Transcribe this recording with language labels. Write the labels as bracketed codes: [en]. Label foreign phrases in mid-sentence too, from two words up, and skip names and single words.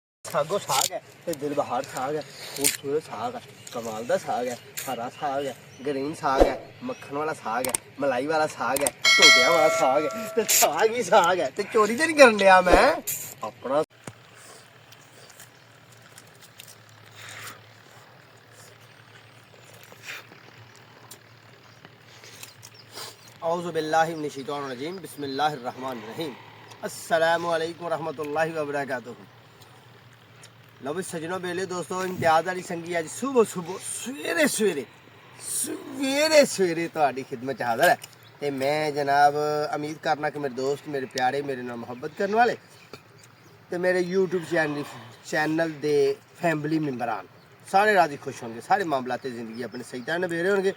[pa] ساگو ساگ ہے تے دل بہار ساگ ہے، خوبصورت ساگ ہے، کمال دا ساگ ہے، ہرا ساگ ہے، گرین ساگ ہے، مکھن والا ساگ ہے، ملائی والا ساگ ہے، ڈھوڈیاں والا ساگ ہے تے ساگ ہی ساگ ہے. تے چوری تے نہیں کرن لگا میں اپنا. [ar] أعوذ بالله من الشيطان الرجيم، بسم الله الرحمن الرحيم. السلام عليكم ورحمة الله وبركاته. [pa] لو بھئی سجنوں بیلیو دوستو، امتیاز والی سنگی اج صبح صبح سویرے سویرے سویرے سویرے تہاڈی خدمت چ حاضر ہے. تے میں جناب امید کرنا کہ میرے دوست، میرے پیارے، میرے نال محبت کرنے والے تے میرے یوٹیوب چینل دے فیملی ممبران سارے راضی خوش ہونگے، سارے معاملات زندگی اپنے صحیح طرح نبیڑے ہونگے.